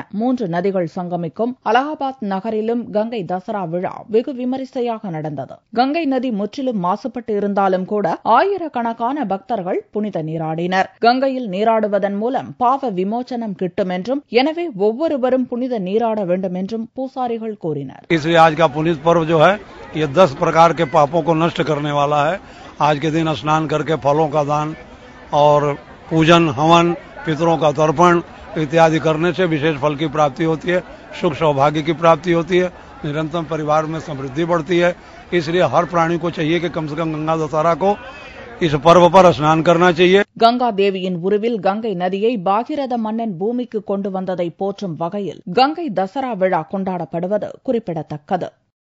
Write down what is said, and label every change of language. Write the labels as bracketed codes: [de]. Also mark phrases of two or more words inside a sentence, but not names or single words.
[ta] 3 நதிகள் சங்கமிக்கும் அலகாபாத் நகரிலும் கங்கை தசரா விழா வெகு விமரிசையாக நடந்தது. கங்கை நதி முற்றிலும் மாசுபட்டு இருந்தாலும் கூட ஆயிரக்கணக்கான பக்தர்கள் புனித நீராடினர். கங்கையில் நீராடுவதன் மூலம் பாவ விமோச்சனம் கிட்டும் என்றும், எனவே ஒவ்வொருவரும் புனித நீராட வேண்டும் என்றும் பூசாரிகள் கூறினர். [hi] इसलिए आज का पुनीत पर्व जो है ये 10 प्रकार के पापों को नष्ट करने वाला है। आज के दिन स्नान करके फलों का दान और पूजन, हवन, पितरों का तर्पण इत्यादि करने से विशेष फल की प्राप्ति होती है, सुख सौभाग्य की प्राप्ति होती है, निरंतर परिवार में समृद्धि बढ़ती है। इसलिए हर प्राणी को चाहिए कि कम से कम गंगा दशहरा को इस पर्व पर स्नान करना चाहिए. [ta] கங்கா தேவியின் உருவில் கங்கை நதியை பாகிரத மன்னன் பூமிக்கு கொண்டு வந்ததை போற்றும் வகையில் கங்கை தசரா விழா கொண்டாடப்படுவது குறிப்பிடத்தக்கது.